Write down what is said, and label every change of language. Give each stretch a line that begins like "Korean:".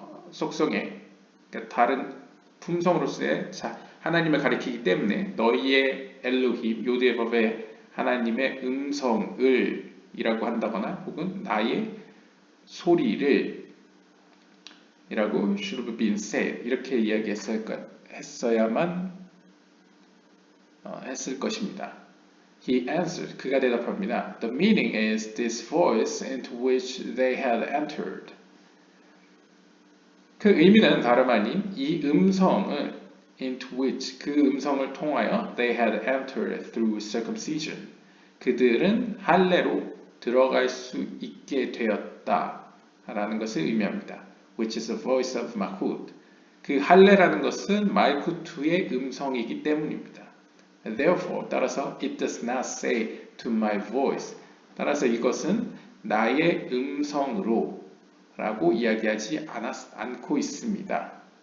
Korean: 속성의 그러니까 다른 품성으로서의 하나님을 가리키기 때문에 너희의 엘로힘 요드에바브의 하나님의 음성을 이라고 한다거나 혹은 나의 소리를 이라고
English: should have been said
Korean: 이렇게 이야기했어야만 했을 것입니다.
English: He answered,
Korean: 그가 대답합니다.
English: The meaning is this voice into which they had entered.
Korean: 그 의미는 다름 아닌 이 음성을
English: into which
Korean: 그 음성을 통하여
English: they had entered through circumcision.
Korean: 그들은 할례로 들어갈 수 있게 되었다라는 것을 의미합니다.
English: Which is the voice of Malkut.
Korean: 그 할례라는 것은 말쿠트의 음성이기 때문입니다.
English: Therefore,
Korean: 따라서
English: it does not say to my voice.
Korean: 따라서 이것은 나의 음성으로 라고 이야기하지 않고 있습니다.